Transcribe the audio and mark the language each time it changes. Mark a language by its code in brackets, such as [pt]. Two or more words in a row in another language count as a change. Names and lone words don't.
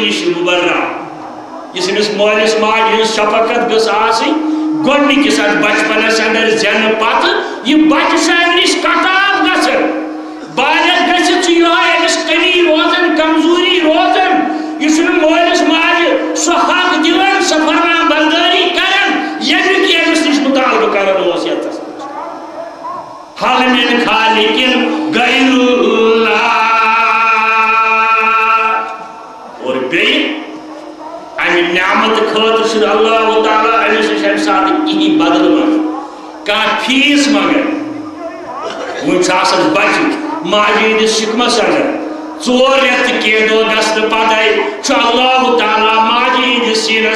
[ks] نِش مُبرّہ یُس أمِس مٲلِس ماجہِ ہٕنٛز شفقت گٔژھ آسٕنۍ گۄڈنِکِس اتھ بچپنس اندر زینہٕ پتہٕ یہِ بچہِ چھُ امہِ نِش کٹاو گژھان بالغ گژھِتھ چھُ یِہوٚے أمِس کمی روزان کمزوری روزان یہِ چھُنہٕ مٲلِس ماجہِ سُہ حق دِوان سۄ فرمان بردٲری کران ییٚمیُک یہِ أمِس نِش مُطالبہٕ کران اوس یتس [ar] حل من خالقٍ غیر اللہ [ks] اور بیٚیہِ امہِ نعمت خٲطرٕ چھُنہٕ اللہ تعالیٰ أمِس نِش امہِ ساتہٕ کِہیٖنۍ بدلہٕ منٛگان کانٛہہ فیٖس منٛگان وۄنۍ چھُ آسان بچہِ ماجہِ ہٕنٛدِس شِکمس اندر 4 رٮ۪تھ تہِ کینٛہہ دۄہ گژھنہٕ پتے چھُ اللہ تعالیٰ ماجہِ ہٕنٛدِس سیٖنس